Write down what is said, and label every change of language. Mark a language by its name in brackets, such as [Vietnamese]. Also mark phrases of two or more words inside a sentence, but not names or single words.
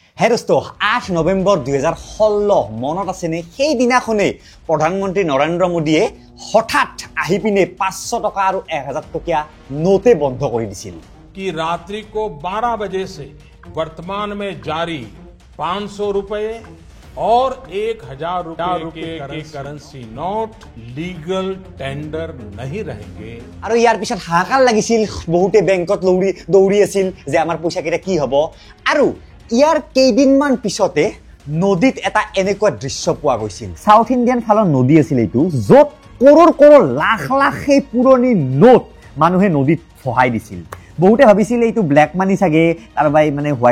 [Assamese] হে দোস্ত 8 নৱেম্বৰ 2016 মনত আছেনে সেই দিনাখনে প্ৰধানমন্ত্ৰী নৰেন্দ্ৰ মোদীয়ে হঠাৎ আহি পিনে 500 টকা আৰু 1000 টকীয়া নোটে বন্ধ কৰি দিছিল [Hindi] कि रात्रि को 12 बजे से वर्तमान में जारी 500 रुपए और 1000 रुपए के [English] currency note legal tender [Hindi] नहीं रहेंगे [Assamese] আৰু ইয়াৰ পিছত হাহাকাৰ লাগিছিল বহুতে বেংকত দৌৰি আছিল যে আমাৰ পইচা কেইটা কি হ'ব আৰু ইয়াৰ কেইদিনমান পিছতে নদীত এটা এনেকুৱা দৃশ্য পোৱা গৈছিল [English] South Indian [Assamese] ফালৰ নদী আছিল এইটো য'ত কৰোৰ লাখ লাখ সেই পুৰণি নোট মানুহে নদীত ফহাই দিছিল বহুতে ভাবিছিল এইটো [English] black money [Assamese] চাগে তাৰবাই মানে হোৱাইট